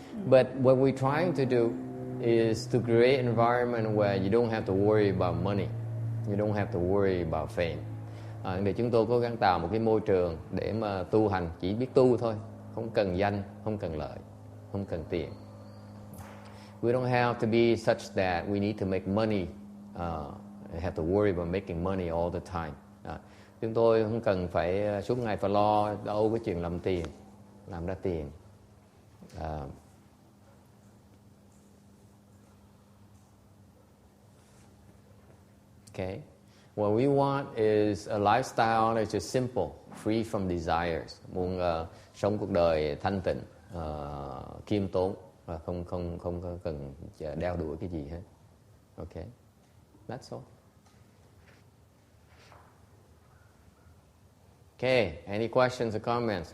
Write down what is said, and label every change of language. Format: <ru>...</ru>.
<en>But what we're trying to do is to create an environment where you don't have to worry about money, you don't have to worry about fame.</en> <vi>Để chúng tôi cố gắng tạo một cái môi trường để mà tu hành chỉ biết tu thôi, không cần danh, không cần lợi, không cần tiền.</vi> <en>We don't have to be such that we need to make money, have to worry about making money all the time.</en> <vi>Chúng tôi không cần phải suốt ngày phải lo âu cái chuyện làm tiền, làm ra tiền.</vi> <en>Okay. What we want is a lifestyle that's just simple, free from desires.</en> <vi>Muốn sống cuộc đời thanh tịnh, khiêm tốn, không cần đeo đuổi cái gì hết.</vi> <en>Okay. That's all. Okay. Any questions or comments?</en>